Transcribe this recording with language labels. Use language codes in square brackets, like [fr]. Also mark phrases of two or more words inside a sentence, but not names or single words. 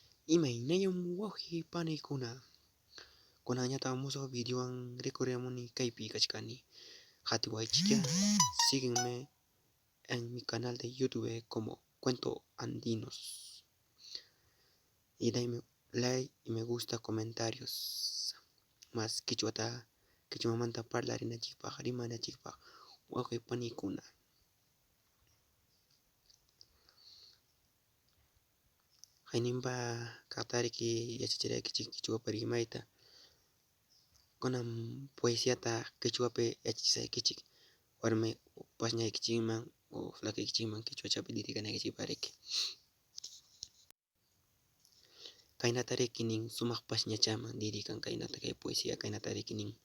[qu] Imaynallam wawqi paniykuna kunañataqa mushuq videowan rikurrimuni kaypi kachkani qatiwaychiklla [es] síguenme en mi canal de YouTube como Cuento Andinos y dame like y me gusta comentarios más [qu] quichwamanta parlarinachikpaq rimanachikpaq wawqi paniykuna hayninpa kaqtariki yachachiraykichik quichwapa rimayta kunan poesiata quichwapi yachachisaykichik warmi pashñaykichikman o flakikichikman quichwachapi dedicanaykichikpariki kaynata rikinin sumaq pashñachaman dedican kaynata kay poesía kaynata rikinin